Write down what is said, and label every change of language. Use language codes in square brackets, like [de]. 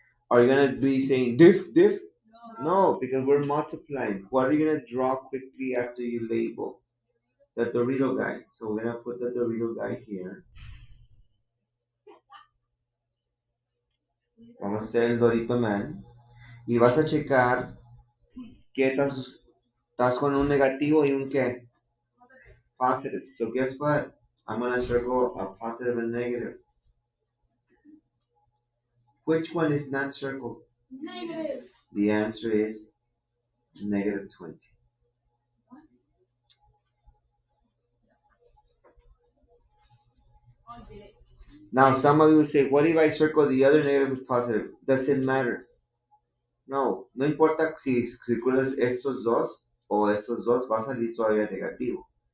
[en] Are you gonna be saying diff diff? No, because we're multiplying. What are you gonna draw quickly after you label? The Dorito guy. So we're gonna put the Dorito guy here. [es] Vamos a hacer el Dorito Man. Y vas a checar que estás con un negativo y un qué? [en] Positive. So guess what? I'm gonna circle a positive and negative. Which one is not circled? Negative. The answer is -20. Now some of you will say, what if I circle the other negative with positive? Doesn't matter. [es] No, no importa si circulas estos dos o estos dos, va a salir todavía negativo.